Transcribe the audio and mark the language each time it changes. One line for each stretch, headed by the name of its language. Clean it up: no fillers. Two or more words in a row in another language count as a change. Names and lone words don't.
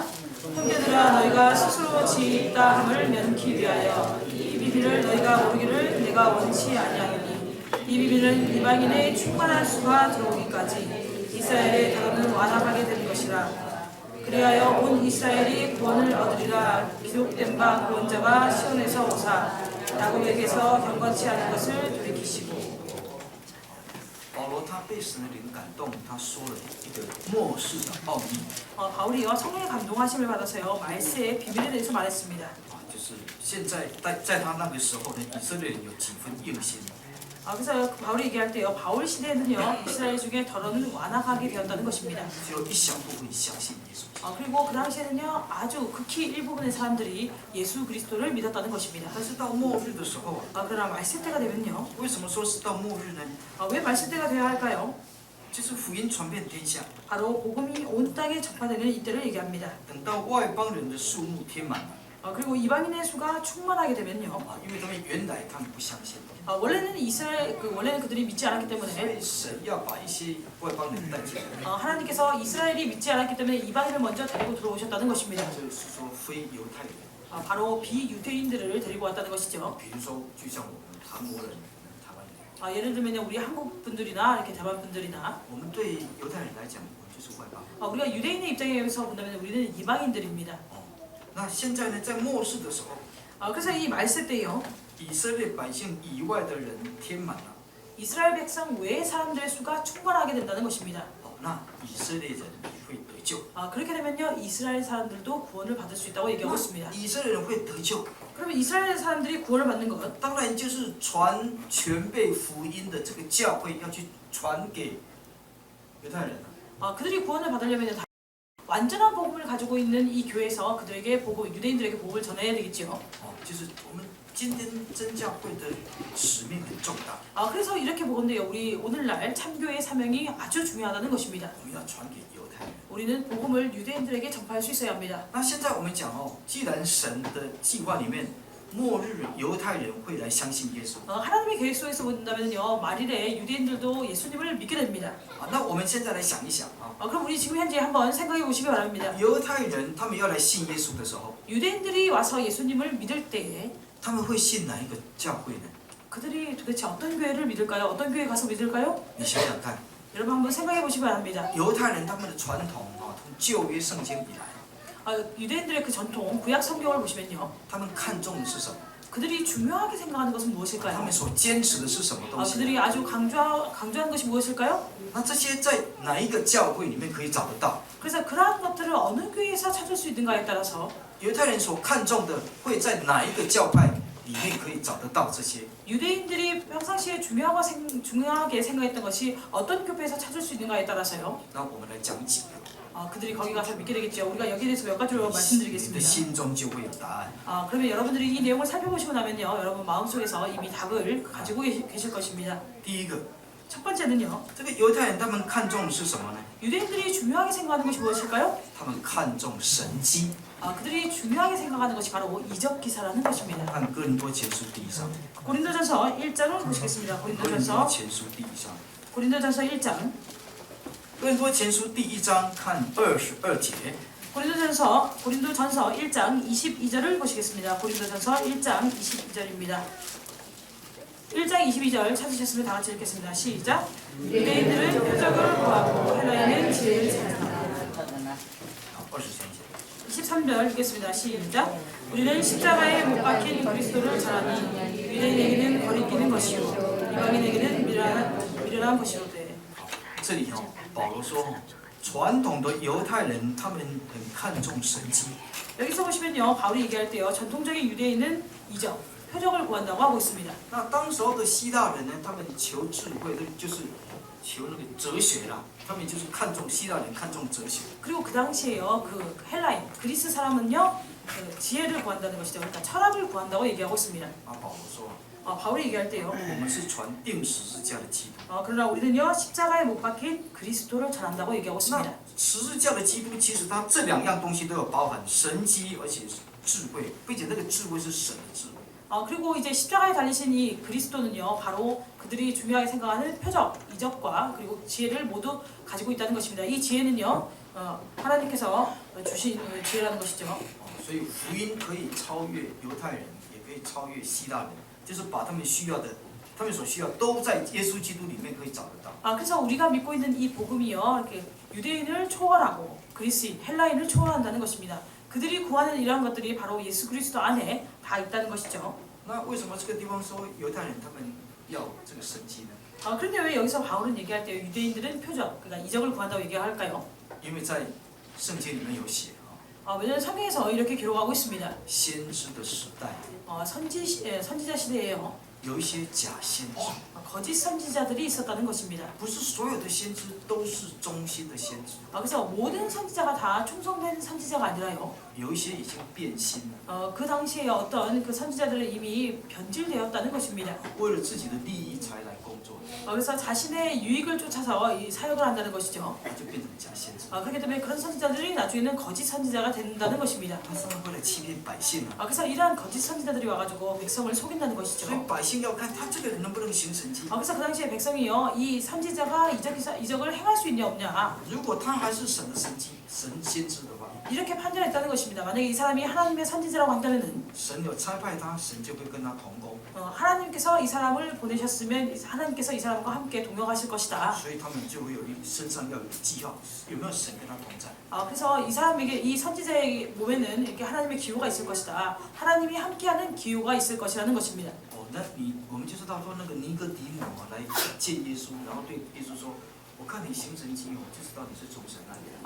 Korean: 형제들아, 너희가 스스로 지있다 함을 면키 위하여 이 비밀을 너희가 모르기를 내가 원치 아니하노니, 이 비밀은 이방인의 충만한 수가 들어오기까지 이스라엘의 더러는 완악하게 될 것이라. 그리하여 온 이스라엘이 구원을 얻으리라. 기록된 바 구원자가 시온에서 오사 야곱에게서 경건치 않은 것을 돌이키시고.
Chinese: 保罗他被神的灵感动，他说了一个末世的奥秘。
Korean: 바울이요, 성령의 감동하심을 받아서요, 말세의 비밀에 대해서 말했습니다.
Chinese: 就是现在在他那个时候呢，以色列人有几分硬心。
Korean: 그래서 바울이 얘기할 때요, 바울 시대에는요, 이스라엘 중에 더러는 완악하게 되었다는 것입니다.
Chinese: 只有一小部分相信耶稣。
Korean: 그리고 그 당시에는요, 아주 극히 일부분의 사람들이 예수 그리스도를 믿었다는 것입니다.
Chinese: 但是到末日的时候，
Korean: 그러나 말세 때가 되면요,
Chinese: 为什么说是到末日呢？
Korean: 왜 말세 때가 되어야 할까요?
Chinese: 就是福音传遍天下，
Korean: 바로 복음이 온 땅에 전파되는 이때를 얘기합니다.
Chinese: 等到外邦人的数目填满了，
Korean: 그리고 이방인의 수가 충만하게 되면요.
Chinese: 因为他们原来他们不相信，
Korean: 원래는 원래는 그들이 믿지 않았기
Chinese: 所
Korean: 때문에
Chinese: 以神要把一些外邦人带进来，
Korean: 하나님께서 이스라엘이 믿지 않았기 때문에 이방인을 먼저 데리고 들어오셨다는 것입니다.
Chinese: 就是说非犹太人，
Korean: 바로 비유대인들을 데리고 왔다는 것이죠.
Chinese: 比如说就像我们韩国人、台湾人，
Korean: 예를 들면 우리 한국 분들이나 이렇게 대만 분들이나
Chinese: 我们对犹太人来讲，我们就是外邦。
Korean: 우리가 유대인의 입장에서 본다면 우리는 이방인들입니다.
Chinese: 那现在呢，在末世的时候，
Korean: 그래서 이 말세 때요.
Chinese: 以色列百姓以外的人填满了，
Korean: 이스라엘 백성 외의 사람들의 수가 충만하게 된다는 것입니다.
Chinese: 那以色列人也会得救。
Korean: 그렇게 되면요 이스라엘 사람들도 구원을 받을 수 있다고 얘기하고 있습니다.
Chinese: 以色列人会得救，
Korean: 그러면 이스라엘 사람들이 구원을 받는 것,
Chinese: 当然就是传全备福音的这个教会要去传给犹太人。
Korean: 그들이 구원을 받으려면 완전한 복음을 가지고 있는 이 교회에서 그들에게 유대인들에게 복음을 전해야 되겠지요.
Chinese: 就是我们今天真教会的使命很重大，
Korean: 그래서 이렇게 보건대요. 우리 오늘날 참교회의 사명이 아주 중요하다는 것입니다.
Chinese: 我们要传给犹太人。
Korean: 우리는 복음을 유대인들에게 전파할 수 있어야 합니다.
Chinese: 那现在我们讲既然神的计划里面，末日犹太人会来相信耶稣，
Korean: 하나님의 계획 속에서 본다면요 말일에 유대인들도 예수님을 믿게 됩니다.
Chinese: 那我们现在来想一想
Korean: 그럼 우리 지금 현재 한번 생각해 보시기 바랍니다.
Chinese: 犹太人他们要来信耶稣的时候，
Korean: 유대인들이 와서 예수님을 믿을 때에
Chinese: 他们会信哪一个教会呢？
Korean: 그들이 도대체 어떤 교회를 믿을까요? 어떤 교회 가서 믿을까요?
Chinese: 你想想看，
Korean: 여러분 한번 생각해 보시기 바랍니다.
Chinese: 犹太人他们的传统从旧约圣经以来，
Korean: 유대인들의 그 전통 구약 성경을 보시면요
Chinese: 他们看重的是什么？
Korean: 그들이 중요하게 생각하는 것은
Chinese: 他
Korean: 무엇일까요?
Chinese: 们所坚持的是什么东西？
Korean: 그들이 아주 강조하는 것이 무엇일까요?
Chinese: 那这些在哪一个教会里面可以找得到？
Korean: 그래서 그러한 것들을 어느 교회에서 찾을 수 있는가에 따라서
Chinese: 犹太人所看重的会在哪一个教派里面可以找得到这些？
Korean: 유대인들이 평상시에 중요하게 생각했던 것이 어떤 교회에서 찾을 수 있는가에 따라서요
Chinese: 那我们来讲几个，
Korean: 그들이 거기 가서 믿게 되겠죠. 우리가 여기에 대해서 몇 가지로
Chinese: 你的
Korean: 말씀드리겠습니다.
Chinese: 心中就会有答案。
Korean: 그러면 여러분들이 이 내용을 살펴보시고 나면요 여러분 마음속에서 이미 답을 가지고 계실 것입니다.
Chinese: 第一个，
Korean: 첫 번째는요
Chinese: 这个犹太人他们看重的是什么呢？
Korean: 유대인들이 중요하게 생각하는 것이 무엇일까요?
Chinese: 他们看重神迹。
Korean: 그들이 중요하게 생각하는 것이 바로 이적 기사라는 것입니다.
Chinese: 看哥林多前书第一章，
Korean: 고린도전서 1장을 보시겠습니다.
Chinese: 哥林多
Korean: 고린도전서
Chinese: 前书第一章，
Korean: 고린도전서 1장
Chinese: 哥林多前书第一章看22节。
Korean: 고린도전서 1장 22절을 보시겠습니다. 고린도전서 1장 22절입니다. 1장 22절 찾으셨으면 다 같이 읽겠습니다. 시작. 유대인들은 표적을 구하고 헬라인은 지혜를 찾는다.
Chinese: 23节，
Korean: 23절 읽겠습니다. 시작. 우리는 십자가에 못 박힌 그리스도를 전하니 유대인에게는 거리끼는 것이요 이방인에게는 미련한 것이로되.
Chinese: 这里保罗说，传统的犹太人他们很看重神迹，
Korean: 여기서 보시면요 바울이 얘기할 때요 전통적인 유대인은 이적, 표적을 구한다고 하고 있습니다.
Chinese: 那当时候的希腊人呢，他们求智慧，就是求那个哲学啦，他们就是看重希腊人看重哲学。
Korean: 그리고 그 당시에요 그 헬라인 그리스 사람은요 그 지혜를 구한다는 것이죠. 그러니까 철학을 구한다고 얘기하고 있습니다.
Chinese: 保罗说，
Korean: 바울이 얘기할 때요
Chinese: 我们是传钉十字架的基督。
Korean: 그러나 우리는요 십자가에 못 박힌 그리스도를 전한다고 얘기하고
Chinese: 那
Korean: 있습니다.
Chinese: 十字架的基督，其实它这两样东西都有包含神迹，而且是智慧，并且那个智慧是神的智慧。
Korean: 그리고 이제 십자가에 달리신 이 그리스도는요 바로 그들이 중요하게 생각하는 표적, 이적과 그리고 지혜를 모두 가지고 있다는 것입니다. 이 지혜는요 하나님께서 주신 지혜라는 것이죠.
Chinese: 所以福音可以超越犹太人，也可以超越希腊人，就是把他们需要的，他们所需要都在耶稣基督里面可以找得到。
Korean: 그래서 우리가 믿고 있는 이 복음이요 이렇게 유대인을 초월하고 그리스인, 헬라인을 초월한다는 것입니다. 그들이 구하는 이러한 것들이 바로 예수 그리스도 안에 다 있다는 것이죠.
Chinese: 那为什么这个地方说犹太人他们要这个神迹呢？
Korean: 그런데 왜 여기서 바울은 얘기할 때 유대인들은 표적, 그러니까 이적을 구한다고 얘기할까요?
Chinese: 因为在圣经里面有写
Korean: 왜냐하면 성경에서 이렇게 기록하고 있습니다.
Chinese: 先知的时代，
Korean: 선지자 시대에요.
Chinese: 有一些假先知，
Korean: 거짓 선지자들이 있었다는 것입니다.
Chinese: 不是所有的先知都是忠心的先知，
Korean: 그래서 모든 선지자가 다 충성된 선지자가 아니라요.
Chinese: 有一些已经变心了，
Korean: 그 당시에 어떤 그 선지자들은 이미 변질되었다는 것입니다.
Chinese: 为了自己的利益才来工作，
Korean: 그래서 자신의 유익을 쫓아서 이 사역을 한다는 것이죠.
Chinese: 就变成假先知。
Korean: 그렇기 때문에 그런 선지자들이 나중에는 거짓 선지자가 된다는 것입니다.
Chinese: 他是为了欺骗百姓啊，
Korean: 그래서 이러한 거짓 선지자들이 와가지고 백성을 속인다는
Chinese: 所以
Korean: 것이죠.
Chinese: 百姓要看他这个人能不能行神迹。
Korean: 그래서 그 당시에 백성이요, 이 선지자가 이적을 행할 수 있냐 없냐
Chinese: 如果他还是神的神迹、神先知的话，
Korean: 이렇게 판단했다는 것입니다. 만약에 이 사람이 하나님의 선지자라고 한다면은
Chinese: 神有差派他，神就会跟他同工，
Korean: 하나님께서 이 사람을 보내셨으면 하나님께서 이 사람과 함께 동역하실 것이다.
Chinese: 所以他们就会身上要有记号，有没有神跟他同在？
Korean: 그래서 이 사람에게 이 선지자의 몸에는 이렇게 하나님의 기호가 있을 것이다. 하나님이 함께하는 기호가 있을 것이라는 것입니다.
Chinese: 那我们就知道说那个尼哥底母啊来见耶稣，然后对耶稣说：“我看你行神迹，我就知道你是从神来的。”